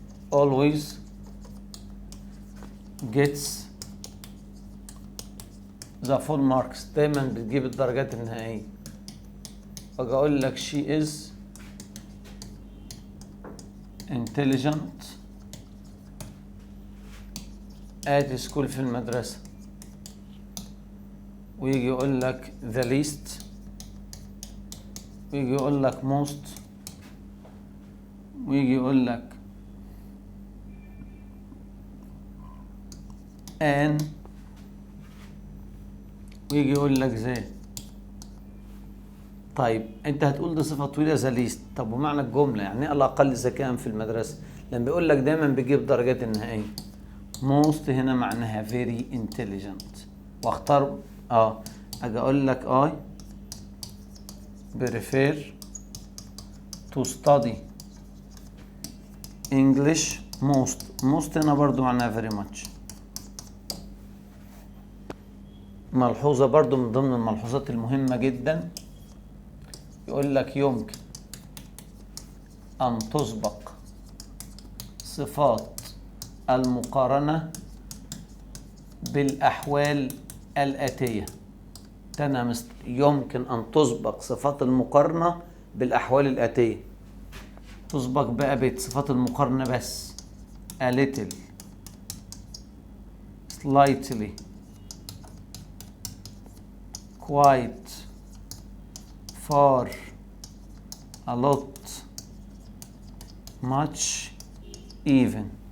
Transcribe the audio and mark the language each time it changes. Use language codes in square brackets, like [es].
[en] always gets the full marks. [ar] دايما بتجيب الدرجات النهائية. واجي اقول لك [en] she is intelligent at school [ar] في المدرسة. ويجي يقول لك the least، ويجي يقول لك most، ويجي يقول لك an، ويجي يقول لك ذا. طيب انت هتقول دي صفة طويلة ذا ليست، طب ومعنى الجملة يعني ايه الأقل ذكاء في المدرسة؟ لما بيقول لك دايما بيجيب درجات النهائية. [en] most [ar] هنا معناها [en] very intelligent، [ar] واختار اجي اقول لك [en] I prefer to study English most [ar] هنا برضو معناها [en] very much. [ar] ملحوظة برضو من ضمن الملحوظات المهمة جدا، يقول لك يمكن أن تسبق صفات المقارنة بالأحوال الآتية. تاني مستر، يمكن أن تسبق صفات المقارنة بالأحوال الآتية. تسبق بقى بصفات المقارنة بس [en] a little، slightly، quite، far، a lot، much، even.